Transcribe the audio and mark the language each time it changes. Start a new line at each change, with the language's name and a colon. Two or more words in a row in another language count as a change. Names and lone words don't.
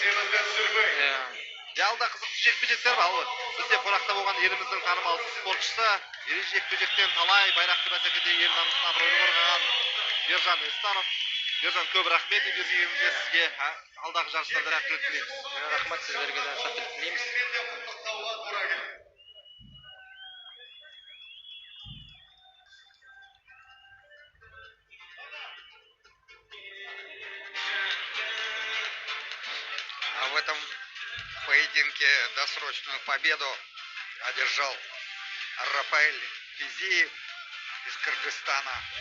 Kazakh: Алда қызықты жекпе-жектер бар. Бізде қонақта болған еліміздің танымал спортшысы, ел жекпе-жектен талай байрақты бәсекеде ел намысын абыройлы қорғаған Ержан Естанов. Ержан, көп рахмет еңбегіңізге, сізге алдағы жарыстарда сәттілік тілейміз. Рахмет, сіздерге де сәттілік тілейміз.
Russian: В этом поединке досрочную победу одержал Рафаэль Физиев из Кыргызстана.